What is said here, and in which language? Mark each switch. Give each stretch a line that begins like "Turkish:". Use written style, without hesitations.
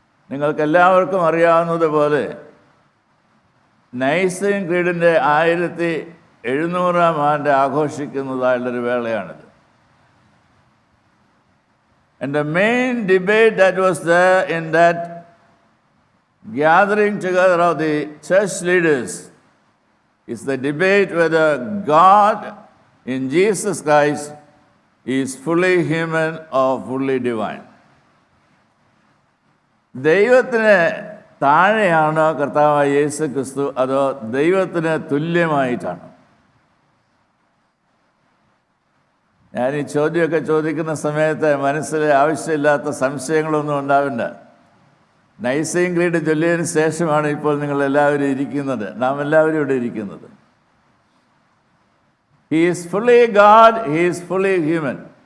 Malayalam: നിങ്ങൾക്കെല്ലാവർക്കും അറിയാവുന്നതുപോലെ നൈസീൻ ക്രീഡിൻ്റെ 1700-ാം ആണ്ട് ആഘോഷിക്കുന്നതായുള്ളൊരു വേളയാണിത്.
English: And the main debate that was there in that gathering together of the church leaders is the debate whether God in Jesus Christ is fully human or fully divine.
Malayalam: ദൈവത്തിന് താഴെയാണോ കർത്താവായ യേശു ക്രിസ്തു, അതോ ദൈവത്തിന് തുല്യമായിട്ടാണോ? ഞാൻ ഈ ചോദ്യമൊക്കെ ചോദിക്കുന്ന സമയത്ത് മനസ്സിൽ ആവശ്യമില്ലാത്ത സംശയങ്ങളൊന്നും ഉണ്ടാവില്ല. നൈസീൻ ക്രീഡ് ചൊല്ലിയതിന് ശേഷമാണ് ഇപ്പോൾ നിങ്ങളെല്ലാവരും ഇരിക്കുന്നത്, നാം എല്ലാവരും ഇവിടെ ഇരിക്കുന്നത്.
English: He is fully God, He is fully human.